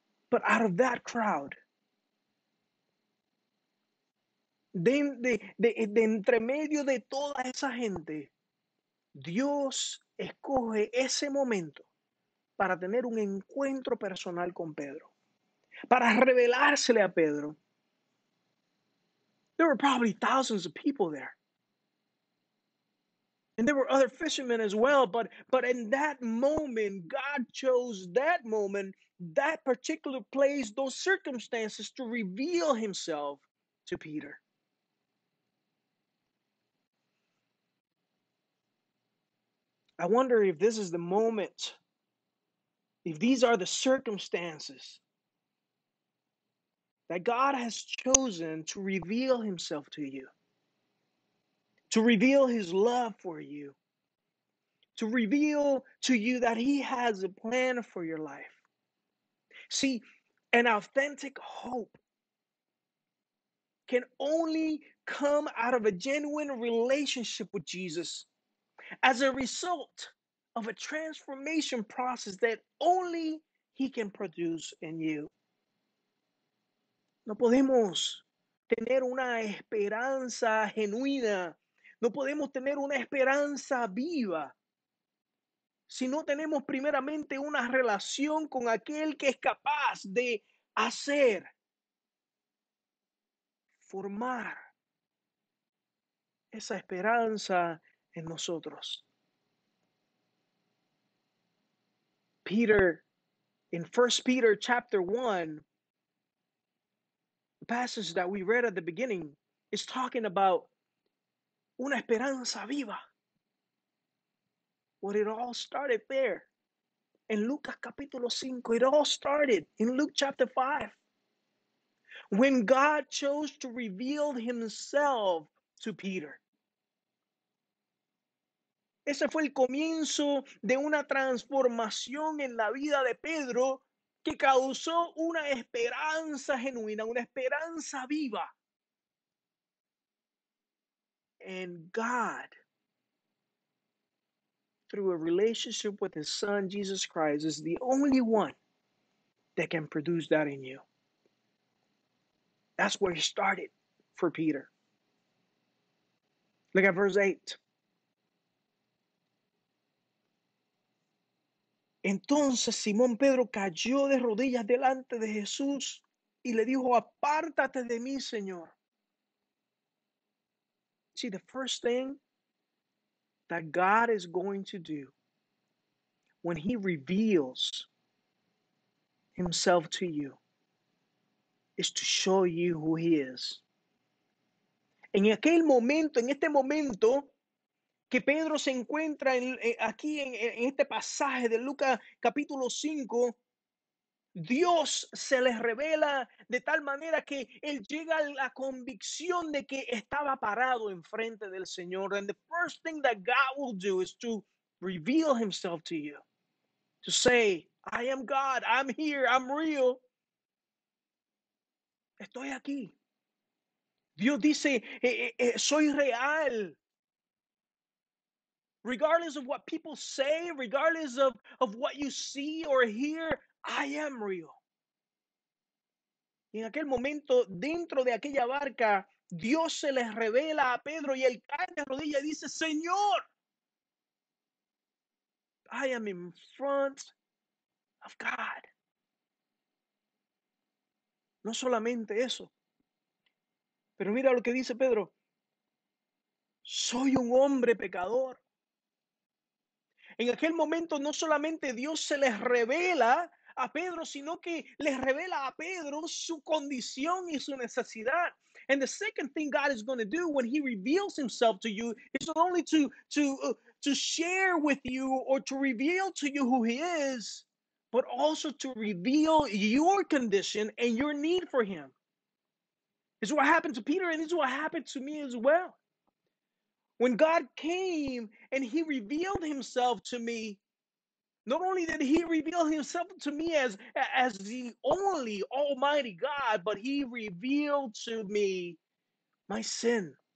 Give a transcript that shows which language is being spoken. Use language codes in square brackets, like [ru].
[en] But out of that crowd, [es] de entre medio de toda esa gente, Dios escoge ese momento para tener un encuentro personal con Pedro, para revelársele a Pedro. [en] There were probably thousands of people there. And there were other fishermen as well, but in that moment, God chose that moment, that particular place, those circumstances to reveal himself to Peter. I wonder if this is the moment, if these are the circumstances that God has chosen to reveal himself to you, to reveal his love for you, to reveal to you that he has a plan for your life. See, an authentic hope can only come out of a genuine relationship with Jesus as a result of a transformation process that only he can produce in you. [es] No podemos tener una esperanza genuina, no podemos tener una esperanza viva si no tenemos primeramente una relación con aquel que es capaz de hacer, formar esa esperanza en nosotros. [en] Peter, in First Peter chapter 1, the passage that we read at the beginning, is talking about [es] una esperanza viva. [en] Well, it all started there. In [es] Lucas capítulo 5, [en] it all started in Luke chapter 5. When God chose to reveal himself to Peter. [es] Ese fue el comienzo de una transformación en la vida de Pedro que causó una esperanza genuina, una esperanza viva. [en] And God, through a relationship with his son, Jesus Christ, is the only one that can produce that in you. That's where it started for Peter. Look at verse 8. [es] Entonces Simón Pedro cayó de rodillas delante de Jesús y le dijo, apártate de mí, Señor. [en] See, the first thing that God is going to do when he reveals himself to you is to show you who he is. [es] En aquel momento, en este momento que Pedro se encuentra aquí en este pasaje de Lucas capítulo 5, Dios se les revela de tal manera que él llega a la convicción de que estaba parado enfrente del Señor. [en] And the first thing that God will do is to reveal himself to you. To say, I am God, I'm here, I'm real. [es] Estoy aquí. Dios dice, soy real. [en] Regardless of what people say, regardless of what you see or hear, I am real. [es] Y en aquel momento, dentro de aquella barca, Dios se les revela a Pedro y él cae de rodillas y dice, Señor, [en] I am in front of God. [es] No solamente eso, pero mira lo que dice Pedro, soy un hombre pecador. En aquel momento no solamente Dios se les revela a Pedro, sino que les revela a Pedro su condición y su necesidad. [en] And the second thing God is going to do when he reveals himself to you is not only to to share with you or to reveal to you who he is, but also to reveal your condition and your need for him. This is what happened to Peter, and this is what happened to me as well. When God came and he revealed himself to me, not only did he reveal himself to me as the only almighty God, but he revealed to me my sin.